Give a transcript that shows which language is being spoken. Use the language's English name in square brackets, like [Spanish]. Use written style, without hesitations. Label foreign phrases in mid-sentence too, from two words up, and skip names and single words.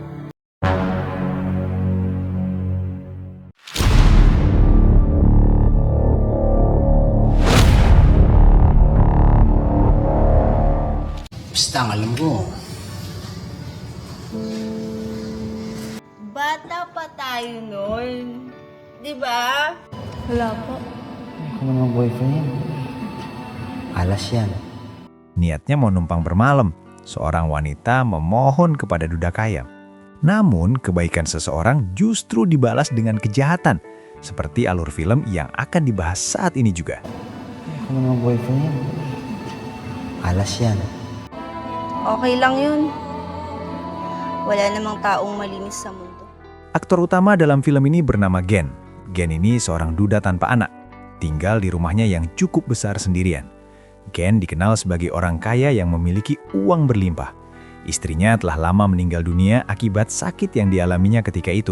[Filipino] Basta ang alam ko. Bata pa tayo nun. Di ba? Wala po. Ako naman boyfriend yan. Alas yan. [Indonesian] Niatnya mau numpang bermalam. Seorang wanita memohon kepada duda kaya. Namun, kebaikan seseorang justru dibalas dengan kejahatan, seperti alur film yang akan dibahas saat ini juga. [Filipino] Ako naman boyfriend yan. Alas yan. Okay lang yun. Wala namang taong malinis sa mundo. [Indonesian] Aktor utama dalam film ini bernama Gen. Gen ini seorang duda tanpa anak, tinggal di rumahnya yang cukup besar sendirian. Gen dikenal sebagai orang kaya yang memiliki uang berlimpah. Istrinya telah lama meninggal dunia akibat sakit yang dialaminya ketika itu.